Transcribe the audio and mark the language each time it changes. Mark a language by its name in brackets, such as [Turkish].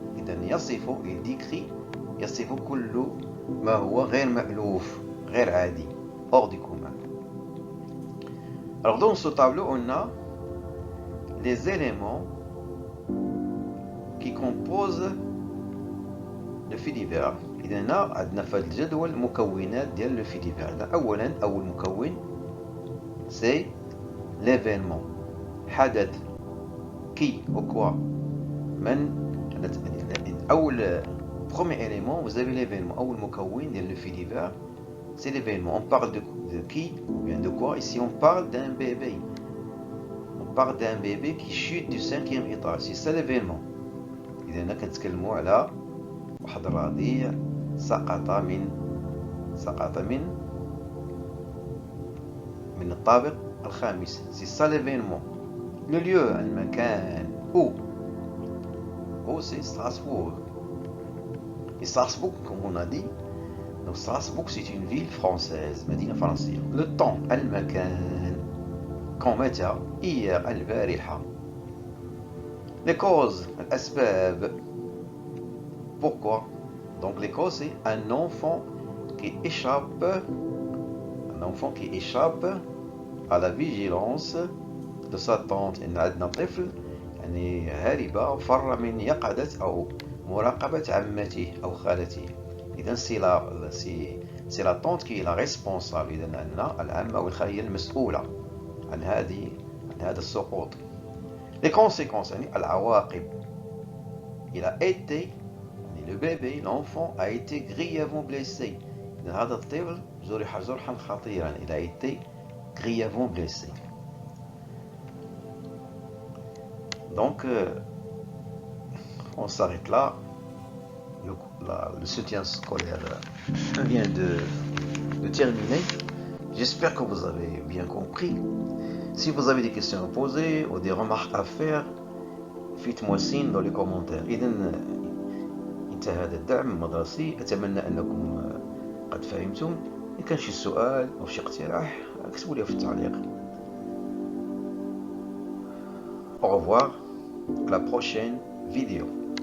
[Arabic] إذن [French] il décrit [Arabic] يصف كل ما هو غير مألوف، غير عادي، [French] hors du commun. Alors dans ce tableau, on a les éléments qui composent le fait divers. [Arabic] إذن عندنا في هذا الجدول مكونات ديال le fait divers. أولا أول مكون [French] c'est l'événement، [Arabic] حدث، [French] qui ou quoi، [Arabic] من. [French] أول premier élément vous avez l'événement. [Arabic] أول مكون ديال [French] le fait divers c'est l'événement. On parle de qui ou bien de quoi? Ici on parle d'un bébé. On parle d'un bébé qui chute du 5e étage. C'est ça l'événement. [Arabic] إذا هنا كنتكلموا على واحد الرضيع سقط من الطابق الخامس. [French] C'est ça l'événement. Le lieu، المكان. Où c'est Strasbourg. Et Strasbourg, comme on a dit, donc Strasbourg c'est une ville française، [Arabic] مدينة فرنسية. [French] Le temps، المكان. quand متى؟ hier، البارحة. les causes، الأسباب. pourquoi؟ donc les causes c'est un enfant qui échappe à la vigilance de sa tante. [Arabic] إن عندنا طفل يعني هاربة فر من يقظة أو مراقبة عمته أو خالته. إذن [French] c'est la tante qui est la responsable. [Arabic] إذن أن العمة أو الخالة هي المسؤولة عن هذا السقوط. [French] les conséquences [Arabic] يعني العواقب. [French] il a été، يعني le bébé، l'enfant a été grièvement blessé. [Arabic] إذن هذا الطفل جرح جرحا خطيرا. [French] il a été grièvement blessé. Donc, on s'arrête là. Le soutien scolaire vient de terminer. J'espère que vous avez bien compris. Si vous avez des questions à poser ou des remarques à faire, faites-moi signe dans les commentaires. [Arabic] إذن انتهى هذا الدعم المدرسي. أتمنى أنكم قد فهمتم. إن كان شي سؤال أو شي اقتراح اكتبوا لي في التعليق. [French] Au revoir, à la prochaine vidéo.